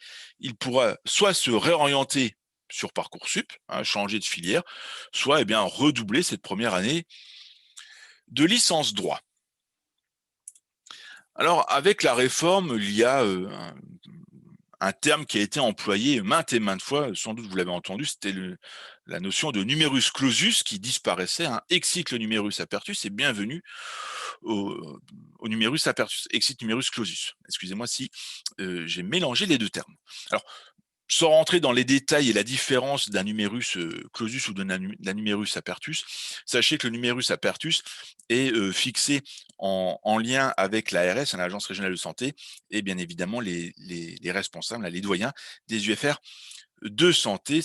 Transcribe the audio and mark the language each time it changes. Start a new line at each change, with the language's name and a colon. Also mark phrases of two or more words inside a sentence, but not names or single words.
French: Il pourra soit se réorienter sur Parcoursup, hein, changer de filière, soit bien redoubler cette première année de licence droit. Alors, avec la réforme, il y a un terme qui a été employé maintes et maintes fois, sans doute vous l'avez entendu, c'était la notion de
Latin: numerus clausus
French: qui disparaissait, hein. Exit le
Latin: numerus apertus
French: et bienvenue au
Latin: numerus apertus,
French: exit
Latin: numerus clausus.
French: Excusez-moi si j'ai mélangé les deux termes. Alors, sans rentrer dans les détails et la différence d'un
Latin: numerus clausus
French: ou d'un
Latin: numerus apertus,
French: sachez que le
Latin: numerus apertus
French: est fixé en lien avec l'ARS, l'Agence régionale de santé, et bien évidemment les responsables, les doyens des UFR de santé.